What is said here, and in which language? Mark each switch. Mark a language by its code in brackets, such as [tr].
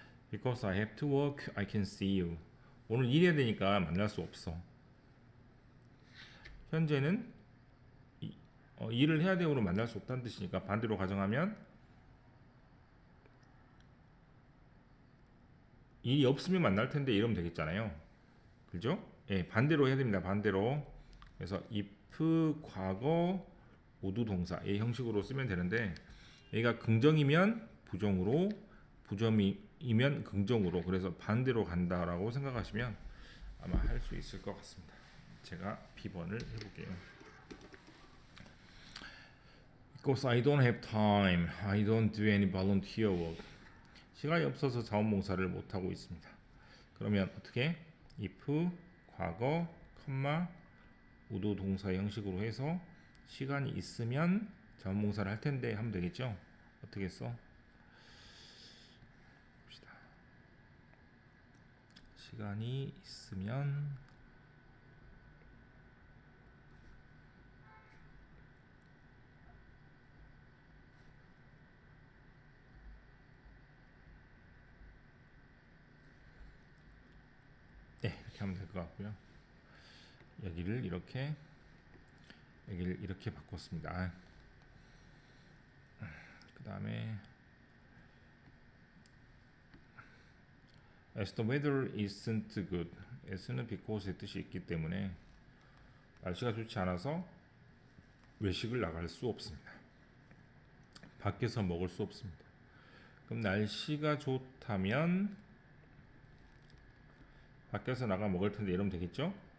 [en] Because I have to work, I can see you. [ko] 오늘 일해야 되니까 만날 수 없어. 현재는 일을 해야 되므로 만날 수 없다는 뜻이니까 반대로 가정하면 일이 없으면 만날 텐데 이러면 되겠잖아요. 그죠? 예, 반대로 해야 됩니다. 반대로. 그래서 if 과거 would 동사의 형식으로 쓰면 되는데 얘가 긍정이면 부정으로 부정이면 긍정으로 그래서 반대로 간다라고 생각하시면 아마 할 수 있을 것 같습니다. 제가 B번을 해볼게요. [en] Because I don't have time, I don't do any volunteer work. [ko] 시간이 없어서 자원봉사를 못하고 있습니다. 그러면 어떻게? if 과거, would 동사 형식으로 해서 시간이 있으면 자원봉사를 할 텐데 하면 되겠죠? 어떻게 써? 봅시다. 시간이 있으면 네, 이렇게 하면 될 것 같고요. 여기를 이렇게 바꿨습니다. 그 다음에 [en] As the weather isn't good. [ko] S는 because의 뜻이 있기 때문에 날씨가 좋지 않아서 외식을 나갈 수 없습니다. 밖에서 먹을 수 없습니다. 그럼 날씨가 좋다면 밖에서 나가 먹을 텐데 이러면 되겠죠?